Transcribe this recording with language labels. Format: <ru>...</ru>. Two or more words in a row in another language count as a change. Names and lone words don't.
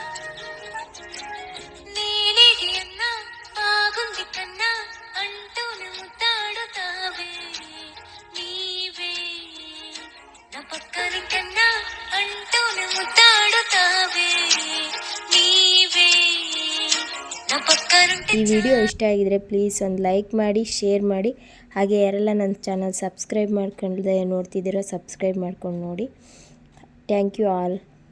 <te>నేనేది అన్నా బాగుంది కన్నా అంటూనే ముద్దాడుతావే నీవే నా పక్కన కన్నా అంటూనే ముద్దాడుతావే నీవే నా పక్కనుంటే.</te> <kn>ಈ ವಿಡಿಯೋ ಇಷ್ಟ ಆಗಿದ್ರೆ ಪ್ಲೀಸ್ ಒಂದು ಲೈಕ್ ಮಾಡಿ, ಶೇರ್ ಮಾಡಿ. ಹಾಗೆ ಯಾರೆಲ್ಲ ನನ್ನ ಚಾನಲ್ ಸಬ್ಸ್ಕ್ರೈಬ್ ಮಾಡ್ಕೊಂಡ್ದೆ ನೋಡ್ತಿದ್ದೀರೋ ಸಬ್ಸ್ಕ್ರೈಬ್ ಮಾಡ್ಕೊಂಡು ನೋಡಿ.</kn> <en>thank you all.</en>